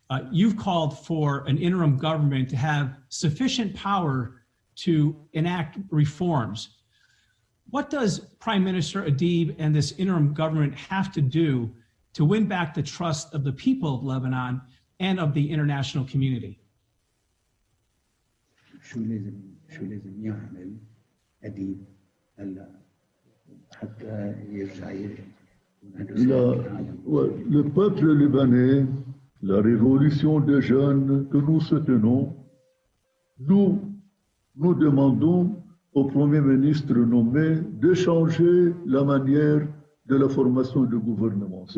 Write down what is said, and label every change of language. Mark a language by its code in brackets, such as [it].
[en] you've called for an interim government to have sufficient power to enact reforms. What does Prime Minister Adib and this interim government have to do to win back the trust of the people of Lebanon and of the international community? [ar] شو لازم يعمل أديب هلا حتى يرجع [fr] Le peuple libanais, la révolution des jeunes que nous soutenons, nous demandons au Premier ministre nommé de changer la manière de la formation du gouvernement.